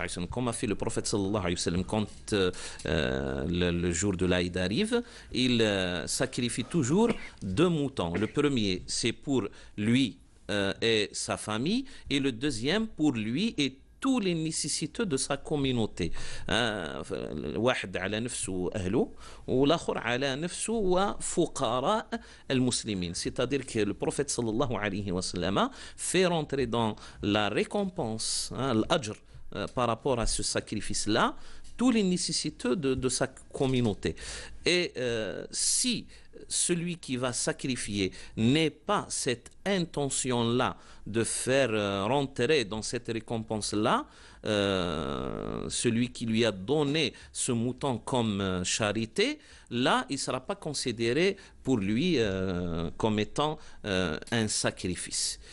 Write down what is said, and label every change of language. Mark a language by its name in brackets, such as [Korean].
[French] Comme a fait le prophète sallallahu alayhi wa sallam quand le jour de l'Aïd arrive, il sacrifie toujours 2 moutons. Le premier, c'est pour lui et sa famille, et le deuxième pour lui et tous les nécessiteux de sa communauté. [Arabic] واحد على نفسه وأهله والآخر على نفسه وفقراء المسلمين. [French] C'est-à-dire que le prophète sallallahu alayhi wa sallam fait rentrer dans la récompense, l'ajr, par rapport à ce sacrifice-là, tous les nécessiteux de sa communauté. Et si celui qui va sacrifier n'est pas cette intention-là de faire rentrer dans cette récompense-là, celui qui lui a donné ce mouton comme charité, là, il ne sera pas considéré pour lui comme étant un sacrifice.